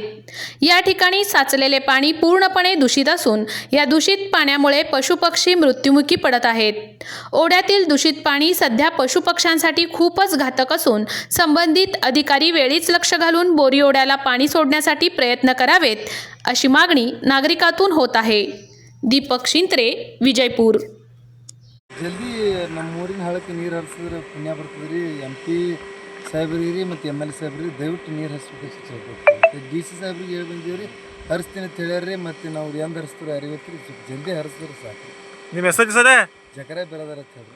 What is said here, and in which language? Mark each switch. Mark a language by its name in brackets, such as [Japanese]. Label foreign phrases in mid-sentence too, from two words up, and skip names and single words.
[Marathi] या ठिकाणी साचलेले पाणी पूर्णपणे दूषित असून या दूषित पाण्यामुळे पशुपक्षी मृत्युमुखी पडत आहेत। ओढ्यातील दूषित पाणी सध्या पशुपक्ष्यांसाठी खूपच घातक असून संबंधित अधिकारी वेळीच लक्ष घालून बोरी ओढ्याला पाणी सोडण्यासाठी प्रयत्न करावेत, अशी मागणी नागरिकांतून होत आहे। दीपक शिंत्रे, विजयपूर। [Kannada] जल्दी नಮ್ಮೂರಿನ ಹಳ್ಳಕ್ಕೆ ನೀರು ಹರಿಸಿದ್ರೆ ಪುಣ್ಯ ಬರ್ತದ್ರಿ। MP ಸಾಹೇಬ್ರಿಗೆ ಮತ್ತು MLA ಸಾಹೇಬ್ರಿಗೆ ದಯವಿಟ್ಟು ನೀರು ಹರಿಸ್ಬೇಕು। DC ಸಾಹೇಬ್ರಿಗೆ ಹೇಳಿ ಬಂದೀವ್ರಿ, ಹರಿಸ್ತೀನಿ ಅಂತ ಹೇಳ್ಯಾರ್ರಿ। ಮತ್ತು ನಾವು ಎಂದು ಹರಿಸ್ತಾರೆ ಅರಿವತ್ರಿ, ಜಲ್ದಿ ಹರಿಸಿದ್ರೆ ಸಾಕು। ನಿಮ್ಮ ಹೆಸರು ಸರ ಜಕರೆ ಬೆರದಾರ ಅಂತ ಹೇಳ್ರಿ।